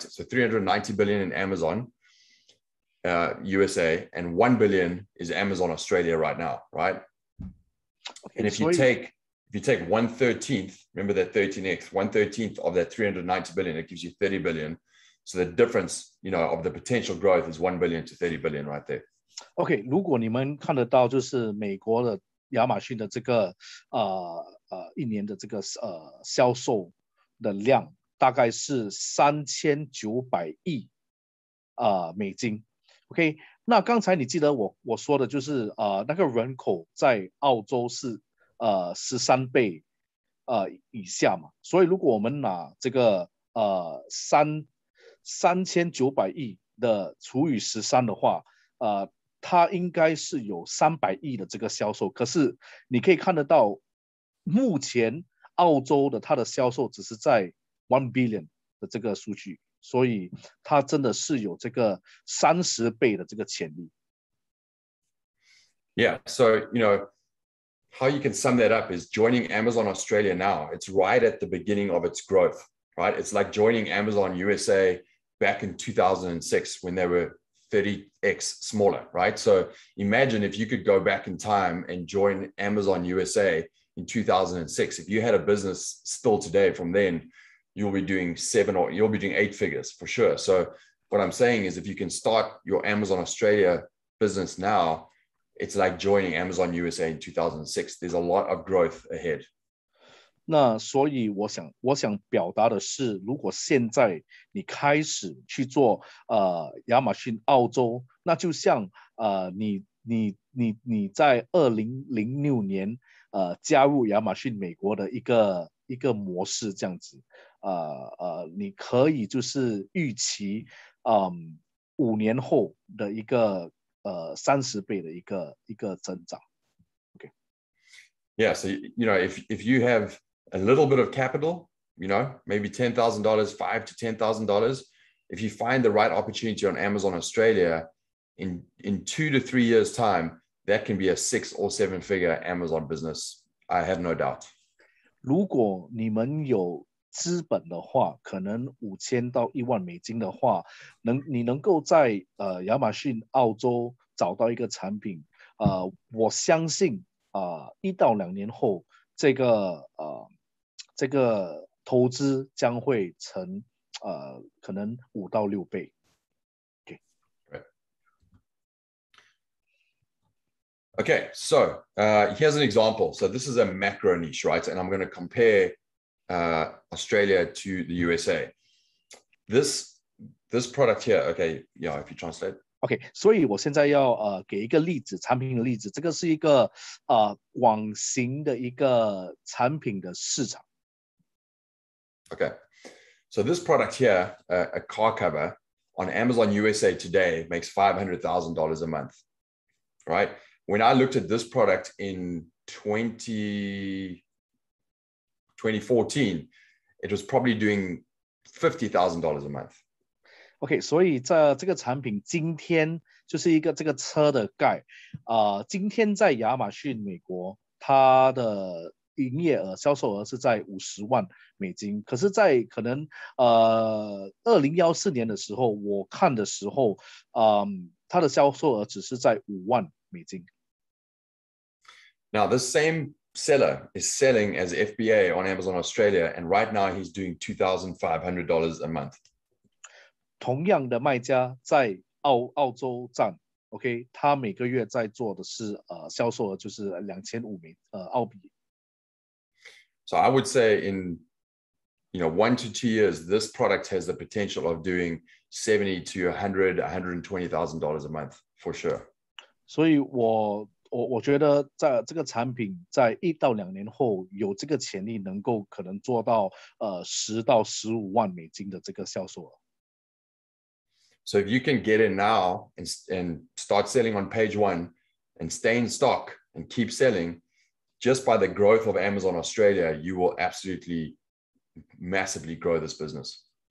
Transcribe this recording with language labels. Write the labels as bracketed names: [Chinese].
[English] So 390 billion in Amazon USA, and 1 billion is Amazon Australia right now, right? Okay, and if you take 1/13, remember that 13x, 1/13 of that 390 billion, it gives you 30 billion. So the difference, of the potential growth is 1 billion to 30 billion right there. [Chinese] OK， 如果你们看得到，就是美国的亚马逊的这个一年的这个销售的量大概是3900亿美金。 OK， 那刚才你记得我说的就是那个人口在澳洲是13倍以下嘛，所以如果我们拿这个3900亿的除以13的话，它应该是有300亿的这个销售。可是你可以看得到，目前澳洲的它的销售只是在1 billion 的这个数据，所以它真的是有这个30倍的这个潜力。 [English] Yeah. So, how you can sum that up is joining Amazon Australia now. It's right at the beginning of its growth, right? It's like joining Amazon USA back in 2006 when they were 30x smaller, right? So imagine if you could go back in time and join Amazon USA in 2006. If you had a business still today from then, you'll be doing 8 figures for sure. So what I'm saying is if you can start your Amazon Australia business now, it's like joining Amazon USA in 2006. There's a lot of growth ahead. [Chinese] 那所以我想表达的是，如果现在你开始去做亚马逊澳洲，那就像你在2006年加入亚马逊美国的一个模式这样子，你可以就是预期5年后的一个30倍的一个增长。 [English] Okay. Yeah, so if you have a little bit of capital, maybe $10,000, $5,000 to $10,000. If you find the right opportunity on Amazon Australia, in 2 to 3 years' time, that can be a 6 or 7 figure Amazon business. I have no doubt. [Chinese] 如果你们有资本的话，可能5000到1万美金的话，你能够在亚马逊澳洲找到一个产品，我相信1到2年后，这个投资将会成可能5到6倍。 [English] Okay. Right. Okay, so here's an example. So this is a macro niche, right? And I'm going to compare Australia to the USA. This product here, okay, yeah, if you translate. [Chinese] OK， 所以我现在要给一个例子，产品的例子。这个是一个网型的一个产品的市场。 [English] Okay, so this product here, a car cover on Amazon USA today makes $500,000 a month, right? When I looked at this product in 2014, it was probably doing $50,000 a month. [Chinese] OK， 所以这个产品今天就是这个车的盖，今天在亚马逊美国，它的营业额销售额是在50万美金，可是，在可能2014年的时候，我看的时候，它的销售额只是在5万美金。 [English] Now, this same seller is selling as FBA on Amazon Australia, and right now he's doing $2,500 a month. [Chinese] 同样的卖家在澳洲站 ，OK， 他每个月在做的是销售额就是2500澳币。 [English] So I would say in 1 to 2 years, this product has the potential of doing $70,000 to $120,000 a month for sure. [Chinese] 所以我觉得在这个产品在1到2年后有这个潜力，能够可能做到10到15万美金的这个销售额。 [English] So if you can get in now and start selling on page 1 and stay in stock and keep selling, just by the growth of Amazon Australia, you will absolutely massively grow this business.